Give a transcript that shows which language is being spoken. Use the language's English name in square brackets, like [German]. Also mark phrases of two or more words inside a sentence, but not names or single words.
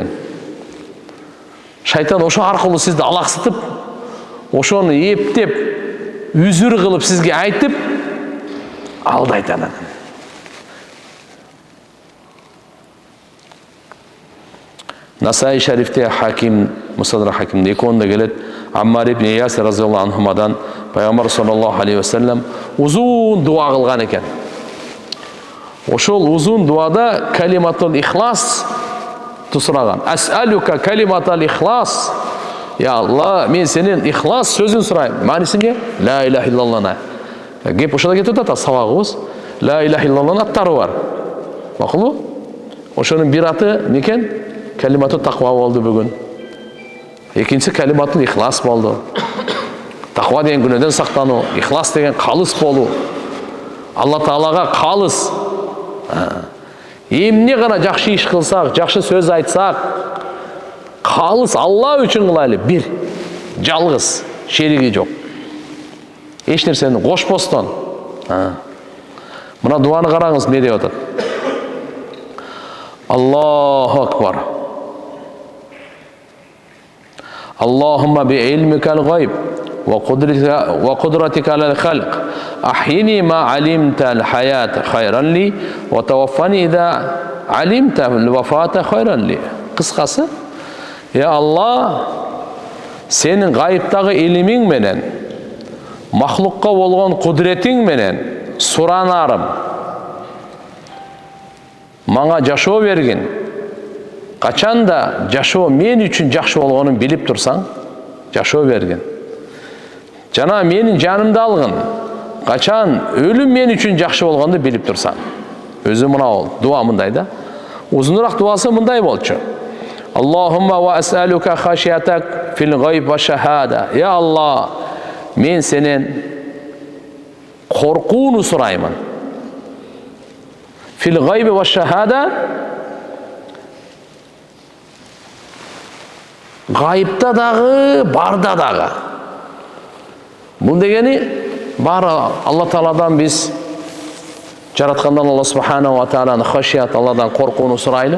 [Kyrgyz] Шайтан ошо аркылуу сизди алаксытып, ошону эптеп, үзүр кылып сизге айтып алдайт анан. Насаи шарифте Хаким, Мусадра Хакимде экөөндө келет. Аммар ибн Ясир разияллаху анхумадан пайгамбар [Arabic] صلى الله عليه وسلم [Kyrgyz] узун дуа кылган экен. Ошол узун дуада [Arabic] كلمة الإخلاص [Kyrgyz] сураган. [Arabic] أسألك كلمة الإخلاص. [Kyrgyz] Я Алла, мен сенен ихлас сөзүн сурайм. Мааниси эмне? [Arabic] لا إله إلا الله. [Kyrgyz] Кеп ошода кетип атат сабагыбыз. [Arabic] لا إله إلا الله [Kyrgyz] аттары бар. Макулбу? Ошонун бир аты некен? [Arabic] كلمة التقوى [Kyrgyz] болду бүгүн. Экинчиси [Arabic] كلمة الإخلاص [Kyrgyz] болду. Таква деген күнөөдөн сактануу, ихлас деген калыс болуу. Алла Таалага калыс. Эмне гана жакшы иш кылсак, жакшы сөз айтсак, калыс Алла үчүн кылайлы. Бир, жалгыз, шериги жок. Эч нерсени кошпостон. Мына дуаны караңыз, эмне деп атат? [Arabic] الله أكبر. اللهم بعلمك الغيب وقدرتك على الخلق أحيني ما علمت الحياة خيرا لي وتوفني إذا علمت الوفاة خيرا لي ва таваффани ида алимта ал вафата хайран ли. [Kyrgyz] Кыскасы, я Алла, сенин гайыптагы илимиң менен, махлукка болгон кудретиң менен суранарым. Мага жашоо бергин. Качанда жашоо мен үчүн жакшы болгонун билип турсаң, жашоо бергин. Жана менин жанымды алгын. Качан өлүм мен үчүн жакшы болгонду билип турсаң. Өзү мына бол. Дуа мындай да. Узунураак дуасы мындай болчу. [Arabic] اللهم وأسألك خشيتك في الغيب والشهادة. [Kyrgyz] Я Алла, мен сенен коркууну сураймын. [Arabic] في الغيب والشهادة, [Kyrgyz] гайыпта дагы, барда дагы. Бул дегени бар Алла Тааладан биз жараткандан Алла Субханаху ва Тааланы хашият, Алладан коркууну сурайлы.